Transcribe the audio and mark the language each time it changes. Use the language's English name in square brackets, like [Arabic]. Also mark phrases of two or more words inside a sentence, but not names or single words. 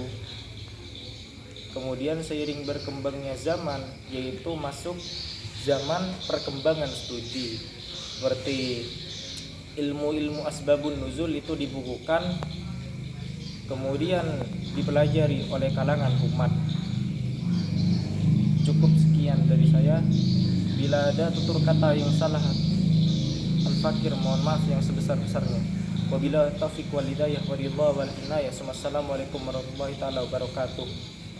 [Indonesian] Kemudian seiring berkembangnya zaman, yaitu masuk zaman perkembangan studi, seperti ilmu-ilmu [Arabic] أسباب النزول [Indonesian] itu dibukukan, kemudian dipelajari oleh kalangan umat. Cukup sekian dari saya. Bila ada tutur kata yang salah, al-fakir mohon maaf yang sebesar-besarnya. [Arabic] وبالله التوفيق والهداية والرضا والعناية. السلام عليكم ورحمة الله تعالى وبركاته.